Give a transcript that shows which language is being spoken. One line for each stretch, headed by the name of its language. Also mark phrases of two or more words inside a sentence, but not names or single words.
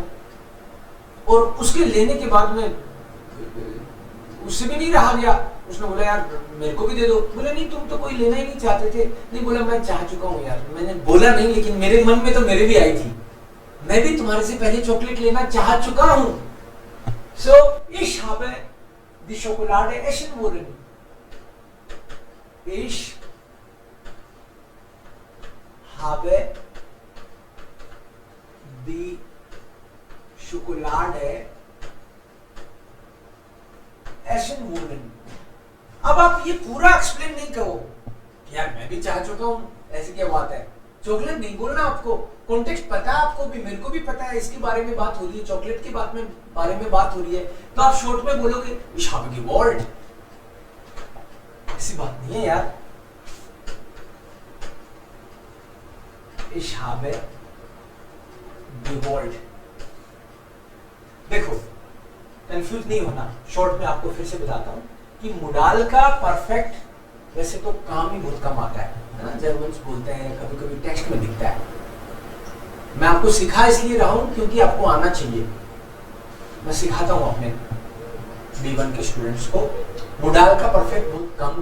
Hindi: और उसके लेने के बाद में उससे भी नहीं रहा गया, उसने बोला यार मेरे को भी दे दो, बोले नहीं तुम तो कोई लेना ही नहीं चाहते थे, नहीं बोला मैं चाह चुका हूँ यार, मैंने बोला नहीं लेकिन मेरे मन में तो मेरे भी आई थी, मैं भी तुम्हारे से पहले चॉकलेट लेना चाह चुका हूँ।
German: सो ich habe die Schokolade essen wollen, ich habe die Schokolade essen wollen।
Hindi: अब आप ये पूरा एक्सप्लेन नहीं करो यार मैं भी चाह चुका हूं, ऐसी क्या बात है, चॉकलेट नहीं बोलना आपको, कॉन्टेक्स्ट पता है आपको भी, मेरे को भी पता है, इसके बारे में बात हो रही है, चॉकलेट के बारे में बात हो रही है, तो आप शॉर्ट में बोलोगे
German: ich habe gewollt।
Hindi: ऐसी बात नहीं है यार,
German: ich habe gewollt।
Hindi: देखो कंफ्यूज नहीं होना, शॉर्ट में आपको फिर से बताता हूं कि मुडाल का परफेक्ट वैसे तो काम ही बहुत कम आता है ना, जर्मन्स बोलते हैं, कभी कभी टेक्स्ट में दिखता है, मैं आपको सिखा इसलिए रहा हूं क्योंकि आपको आना चाहिए, मैं सिखाता हूं अपने B1 के स्टूडेंट्स को, मुडाल का परफेक्ट बहुत कम